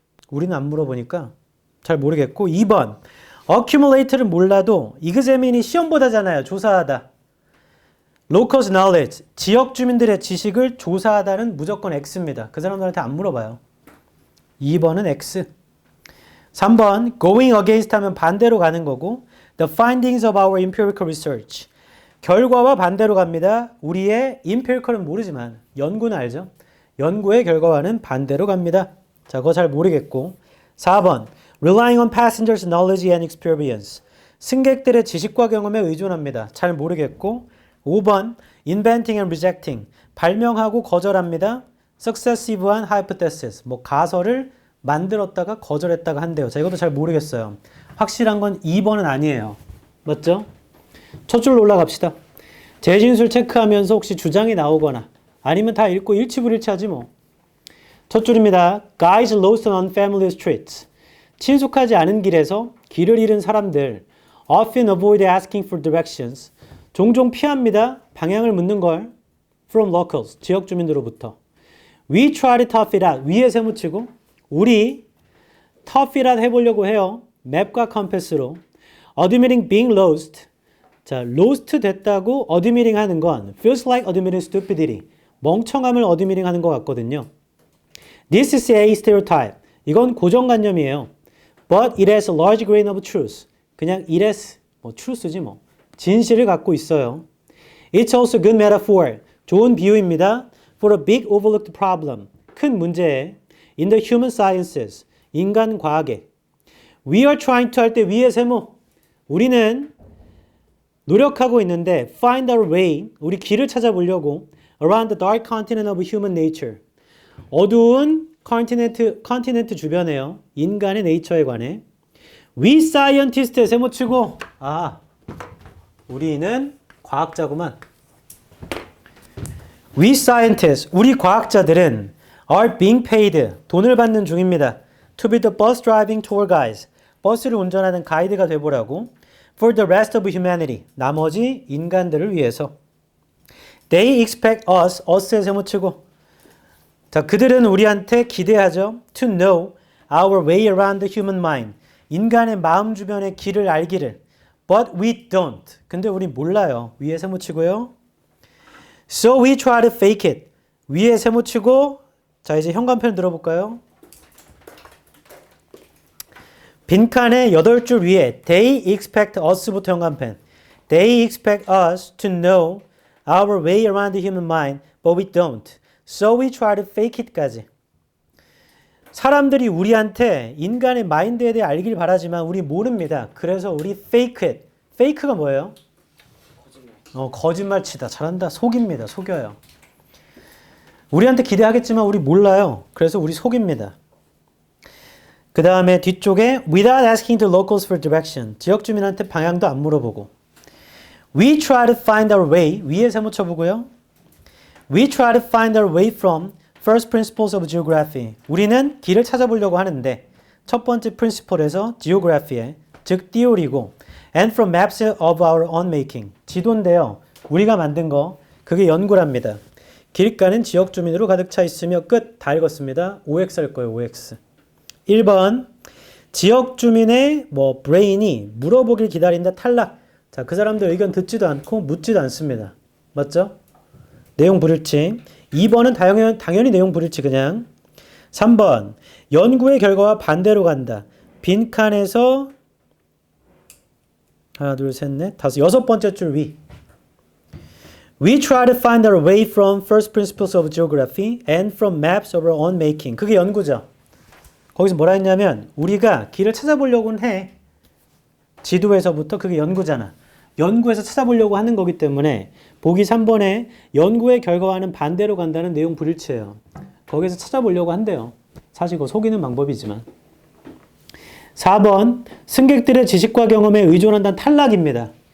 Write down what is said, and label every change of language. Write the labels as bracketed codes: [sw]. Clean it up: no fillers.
[ko] 우리는 안 물어보니까 잘 모르겠고 2번. accumulate를 몰라도 examine이 시험보다잖아요. 조사하다. [en] locals knowledge. [ko] 지역 주민들의 지식을 조사하다는 무조건 X입니다. 그 사람들한테 안 물어봐요. 2번은 X. [en] 3번 going against [ko] 하면 반대로 가는 거고 [en] the findings of our empirical research. [ko] 결과와 반대로 갑니다. 우리의 empirical은 모르지만 연구는 알죠. 연구의 결과와는 반대로 갑니다. 자, 그거 잘 모르겠고 4번 [en] relying on passengers' knowledge and experience. [ko] 승객들의 지식과 경험에 의존합니다. 잘 모르겠고 5번 [en] inventing and rejecting. [ko] 발명하고 거절합니다. successive한 hypothesis. 가설을 만들었다가 거절했다가 한대요. 자, 이것도 잘 모르겠어요. 확실한 건 2번은 아니에요. 맞죠? 첫 줄로 올라갑시다. 재진술 체크하면서 혹시 주장이 나오거나 아니면 다 읽고 일치불일치하지 뭐. 첫 줄입니다. [en] Guys lost on unfamiliar streets. [ko] 친숙하지 않은 길에서 길을 잃은 사람들 [en] often avoid asking for directions. [ko] 종종 피합니다. 방향을 묻는 걸 [en] from locals. [ko] 지역 주민들로부터. [en] We try to tough it out. [ko] 위에 세무치고 우리 [en] tough it out [ko] 해보려고 해요. 맵과 컴패스로. [en] Admitting being lost. 자, lost [ko] 됐다고 [en] admitting [ko] 하는 건 [en] feels like admitting stupidity. [ko] 멍청함을 admitting 하는 것 같거든요. [en] This is a stereotype. [ko] 이건 고정관념이에요. [en] But it has a large grain of truth. [ko] 그냥 [en] it has, [ko] truth지 뭐. 진실을 갖고 있어요. [en] It's also a good metaphor. [ko] 좋은 비유입니다. [en] For a big overlooked problem. [ko] 큰 문제에 [en] in the human sciences. [ko] 인간 과학에. [en] We are trying to [ko] 할 때 위에 세모. 우리는 노력하고 있는데 [en] find our way. [ko] 우리 길을 찾아보려고 [en] around the dark continent of human nature. [ko] 어두운 컨티넨트 주변에요. 인간의 네이처에 관해. [en] We scientist [ko] 에 세모치고 우리는 과학자구만. [en] We scientists, [ko] 우리 과학자들은 [en] are being paid, [ko] 돈을 받는 중입니다. [en] To be the bus driving tour guides, [ko] 버스를 운전하는 가이드가 되보라고. [en] For the rest of humanity, [ko] 나머지 인간들을 위해서. [en] They expect us, us에 [ko] 세모치고. 자, 그들은 우리한테 기대하죠. [en] To know our way around the human mind, [ko] 인간의 마음 주변의 길을 알기를. [en] But we don't. [ko] 근데 우리 몰라요. 위에 세모치고요. [en] So we try to fake it. [ko] 위에 세모치고. 자, 이제 현관편 들어볼까요? 빈칸의 8줄 위에 [en] They expect us [ko] 부터 현관편. [en] They expect us to know our way around the human mind, but we don't. So we try to fake it까지. [ko] 사람들이 우리한테 인간의 마인드에 대해 알길 바라지만 우리 모릅니다. 그래서 우리 [en] fake it. [ko] fake가 뭐예요? 거짓말 치다. 잘한다. 속입니다. 속여요. 우리한테 기대하겠지만 우리 몰라요. 그래서 우리 속입니다. 그 다음에 뒤쪽에 [en] without asking the locals for direction. [ko] 지역 주민한테 방향도 안 물어보고. [en] We try to find our way. [ko] 위에 세모 쳐보고요. [en] We try to find our way from first principles of geography. [ko] 우리는 길을 찾아보려고 하는데 첫 번째 principle에서 geography에 즉 theory고 [en] and from maps of our own making. [ko] 지도인데요. 우리가 만든 거 그게 연구랍니다. 길가는 지역 주민으로 가득 차 있으며 끝. 다 읽었습니다. OX 할 거예요. OX. 1번 지역 주민의 브레인이 물어보길 기다린다. 탈락. 자, 그 사람들 의견 듣지도 않고 묻지도 않습니다. 맞죠? 내용 불일치. 2번은 당연히 내용 불일치 그냥. 3번 연구의 결과와 반대로 간다. 빈칸에서 하나 둘 셋 넷 다섯 여섯 번째 줄 위. [en] We try to find our way from first principles of geography and from maps of our own making. [ko] 그게 연구죠. 거기서 뭐라 했냐면 우리가 길을 찾아보려고는 해. 지도에서부터 그게 연구잖아. 연구에서 찾아보려고 하는 거기 때문에 보기 3번에 연구의 결과와는 반대로 간다는 내용 불일치예요. 거기서 찾아보려고 한대요. 사실 그거 속이는 방법이지만. 4번 승객들의 지식과 경험에 의존한다는 탈락입니다.